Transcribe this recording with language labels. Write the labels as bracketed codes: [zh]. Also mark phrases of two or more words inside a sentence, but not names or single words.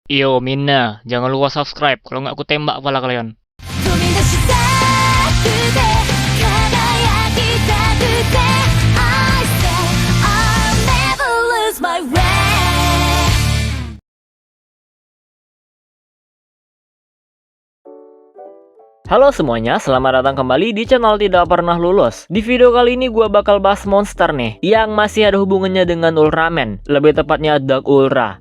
[id] Yo, Mina, jangan lupa subscribe. Kalau nggak aku tembak kepala kalian. [ja] 飛び出したくて輝きたくて [en] I said I'll never lose my way. [id] Halo semuanya, selamat datang kembali di channel Tidak Pernah Lulus. Di video kali ini gue bakal bahas monster nih yang masih ada hubungannya dengan Ultraman, lebih tepatnya Dark Ultra.